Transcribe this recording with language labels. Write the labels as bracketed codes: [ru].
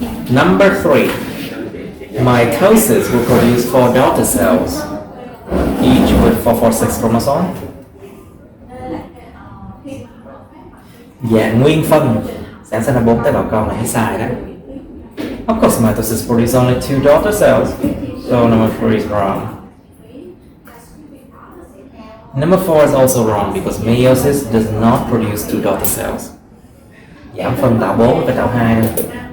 [en] Number 3, mitosis will produce 4 daughter cells, each with 446 chromosome. [vi] Dạng nguyên phân sản sinh ra 4 tế bào con là sai đó. [en] Of course, mitosis produces only 2 daughter cells, so number 3 is wrong. Number 4 is also wrong because meiosis does not produce 2 daughter cells. [vi] Giảm phân tạo 4 và tạo 2 thôi.